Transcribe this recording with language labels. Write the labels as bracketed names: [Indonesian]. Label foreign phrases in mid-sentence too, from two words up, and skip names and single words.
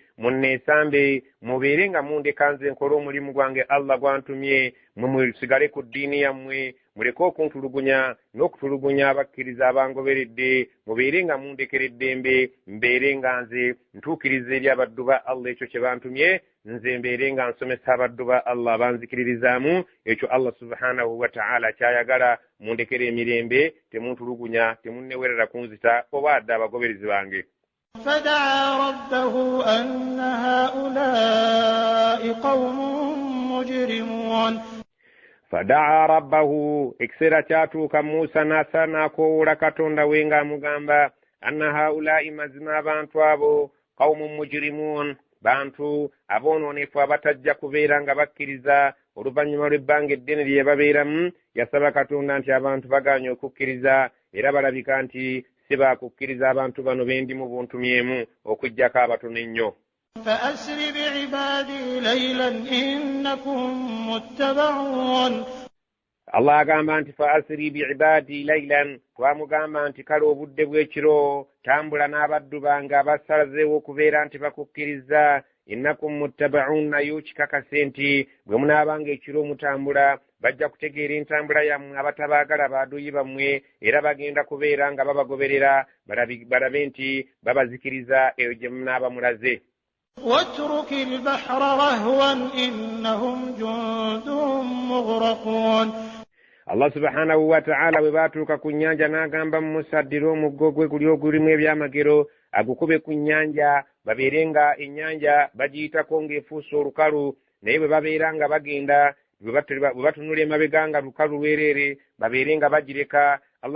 [Ganda] munneesambe mubeere nga mundeka nze nkole omulimu gwange Allah gwantumye, musigale ku ddiini yammwe, muleke okuntulugunya n'okutulugunya abakkiriza abangoberedde, mubeere nga mundekera eddembe, mbeere nga nze ntuukiriza eri abaddu ba Allah ekyo kye bantumye, nze mbeere nga nsomesa abaddu ba Allah abanzikiririzaamu ekyo Allah [Arabic] سبحانه وتعالى [Ganda] kyayagala. Mundekera emirembe, temuntulugunya, temunnewerera kunzita oba adde abagoberezi bange. [Arabic] فدعا ربه أن هؤلاء قوم مجرمون. فدعا ربه, [Ganda] ekiseera kyatuuka Musa n'asaana akoowoola katonda we ng'amugamba [Arabic] أن هؤلاء, [Ganda] mazima abantu abo [Arabic] قوم مجرمون, [Ganda] bantu aboononefu abatajja kubeera nga bakkiriza oluvannyuma lw'ebbanga eddene lye babeeramu. Yasaba katonda nti abantu baganye okukkiriza era balabika nti si baakukkiriza abantu bano bendi mu buntumyemu okuggyako abatono ennyo. [Arabic] فأسر بعبادي ليلا إنكم متبعون. [Ganda] Allah agamba nti [Arabic] فأسر بعبادي ليلا, [Ganda] twamugamba nti kale obudde bw'ekiro tambula n'abaddu bange abasazeewo okubeera nti bakukkiriza. [Arabic] إنكم متبعون, [Ganda] naye okikakase nti bwe munaabanga ekiro mutambula bajja kutegeera entambula yammwe abatabaagala baaduyi bammwe, era bagenda kubeera nga babagoberera balabe nti babazikiriza eyo gye munaaba mulaze. [Arabic] واترك البحر رهوا إنهم جند مغرقون. [Ganda] Allah [Arabic] سبحانه وتعالى [Ganda] bwe baatuuka ku nnyanja n'agamba Musa addira omuggo gwe guli ogulimu ebyamagero agukube ku nnyanja babeerenga ennyanja bagiyitako ng'efuuse olukalu naye bwe babeera nga bagenda bwe batunula emabega nga lukalu lwereere babeerenga bagireka Allah